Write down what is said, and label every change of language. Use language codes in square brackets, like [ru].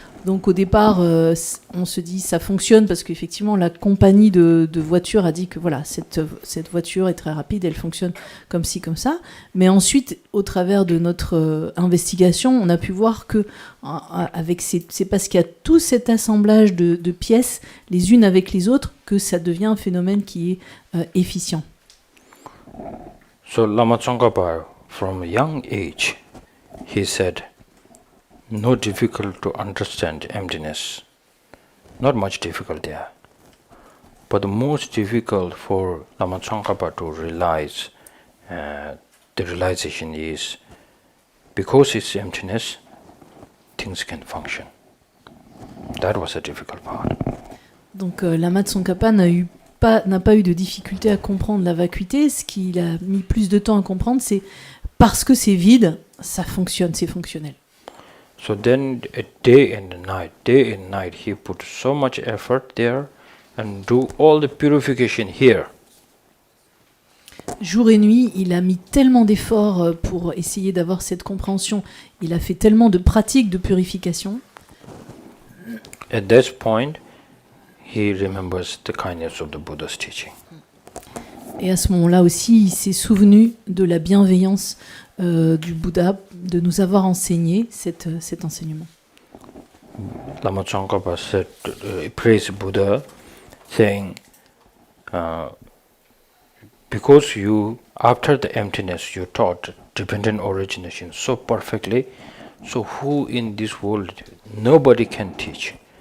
[fr] Donc au départ, on se dit ça fonctionne parce qu'effectivement la compagnie de voitures a dit que voilà, cette voiture est très rapide, elle fonctionne comme ci, comme ça. Mais ensuite, au travers de notre investigation, on a pu voir que c'est parce qu'il y a tout cet assemblage de pièces, les unes avec les autres, que ça devient un phénomène qui est efficient. [en] So Lama Tsongkhapa, from a young age, he said, no difficult to understand emptiness. Not much difficult there. But the most difficult for Lama Tsongkhapa to realize, the realization is, because it's emptiness, things can function. That was a difficult part. [fr] Donc Lama Tsongkhapa n'a pas eu de difficulté à comprendre la vacuité. Ce qu'il a mis plus de temps à comprendre, c'est parce que c'est vide, ça fonctionne, c'est fonctionnel. [en] So then, day and night, he put so much effort there and do all the purification here. [fr] Jour et nuit, il a mis tellement d'efforts pour essayer d'avoir cette compréhension. Il a fait tellement de pratiques de purification. [en] At this point, he remembers the kindness of the Buddha's teaching. [fr] Et à ce moment-là aussi, il s'est souvenu de la bienveillance du Bouddha, de nous avoir enseigné cet enseignement. [en] Lama Tsongkhapa said, praised Buddha, saying, because you, after the emptiness, you taught dependent origination so perfectly, so who in this world, nobody can teach.